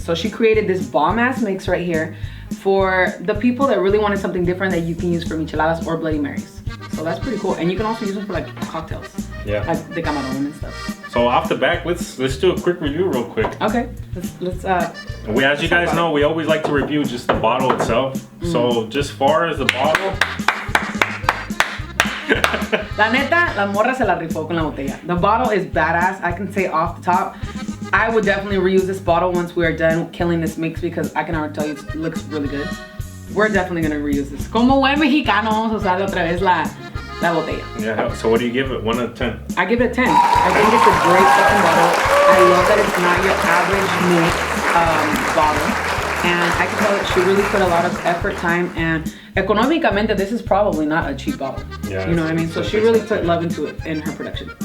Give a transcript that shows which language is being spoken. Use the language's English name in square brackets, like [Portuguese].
[English] So she created this bomb-ass mix right here for the people that really wanted something different that you can use for micheladas or Bloody Marys. So that's pretty cool. And you can also use them for like cocktails. Yeah. Like the camarón and stuff. So off the back, let's do a quick review real quick. Okay, let's as you guys know, we always like to review just the bottle itself. So just far as the bottle. [Spanish] La neta, la morra se la rifó con la botella. [English] The bottle is badass. I can say off the top, I would definitely reuse this bottle once we are done killing this mix because I can already tell you it looks really good. We're definitely gonna reuse this. [Spanish] Como buen mexicano, vamos a usar otra vez la botella. [English] Yeah, so what do you give it? 1 out of 10? I give it a 10. I think it's a great fucking bottle. I love that it's not your average mix bottle. And I can tell that she really put a lot of effort, time, and economicamente, this is probably not a cheap bottle. Yeah, you know what I mean? So she really put love into it in her production.